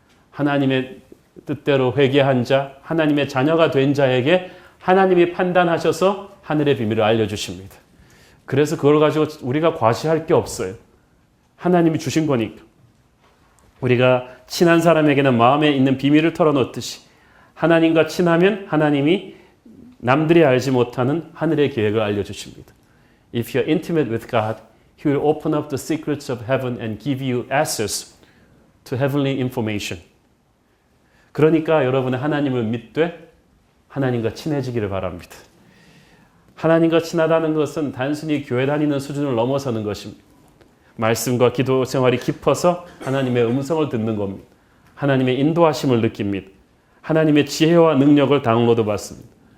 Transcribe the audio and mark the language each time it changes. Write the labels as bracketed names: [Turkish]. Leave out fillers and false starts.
[Korean] 하나님의 뜻대로 회개한 자, 하나님의 자녀가 된 자에게 하나님이 판단하셔서 하늘의 비밀을 알려주십니다. 그래서 그걸 가지고 우리가 과시할 게 없어요. 하나님이 주신 거니까. 우리가 친한 사람에게는 마음에 있는 비밀을 털어놓듯이 하나님과 친하면 하나님이 남들이 알지 못하는 하늘의 계획을 알려주십니다. [English] If you're intimate with God, He will open up the secrets of heaven and give you access to heavenly information. [Korean] 그러니까 여러분은 하나님을 믿되 하나님과 친해지기를 바랍니다. 하나님과 친하다는 것은 단순히 교회 다니는 수준을 넘어서는 것입니다. 말씀과 기도 생활이 깊어서 하나님의 음성을 듣는 겁니다. 하나님의 인도하심을 느낍니다. 하나님의 지혜와 능력을 다운로드 받습니다.